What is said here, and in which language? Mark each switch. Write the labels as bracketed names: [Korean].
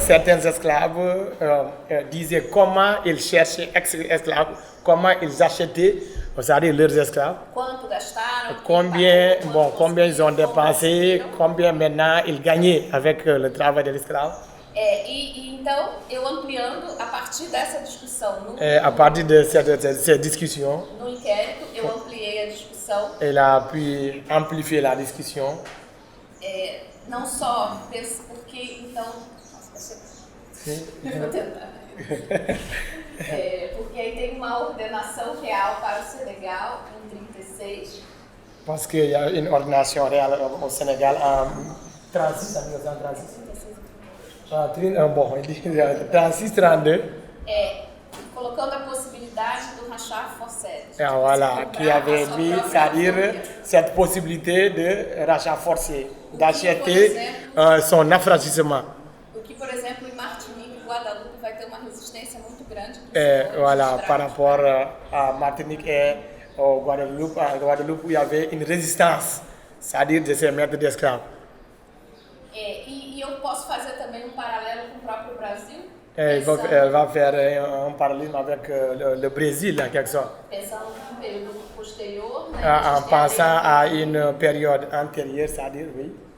[French] Certains esclaves disaient comment ils cherchaient esclaves, comment ils achetaient, c'est-à-dire leurs esclaves, [Portuguese] Quanto gastaram? [French] combien ils ont dépensé, combien maintenant ils gagnaient avec le travail de l'esclave. [Portuguese] Então, eu ampliando a partir dessa discussão [French] À partir de ces discussions, [Portuguese] no inquérito, eu ampliei a discussão, [French] elle a pu amplifier la discussion. [Portuguese] não só porque, então, nossa, eu vou tentar. Porque aí tem uma ordenação real para o Senegal em 36. [French] Parce qu'il y a une ordination réelle au Sénégal en 36, en 1936. Bon, il dit 36, 32. [Portuguese] Colocando a possibilidade do rachar forcé. [French] Voilà, qui avait mis, c'est-à-dire cette possibilité de rachat forcé, d'acheter son affranchissement. [Portuguese] O que, por exemplo, em Martinique e Guadalupe vai ter uma resistência muito grande. [French] Voilà, par rapport à Martinique et au Guadeloupe, il y avait une résistance, c'est-à-dire de ces maîtres d'esclaves. [Portuguese] E eu posso fazer também um paralelo com o próprio Brasil. [French] Elle va faire un parallélisme avec le Brésil, en quelque sorte. [Portuguese] Pensando num período posterior, né? [French] En pensant à une période antérieure, c'est-à-dire, oui.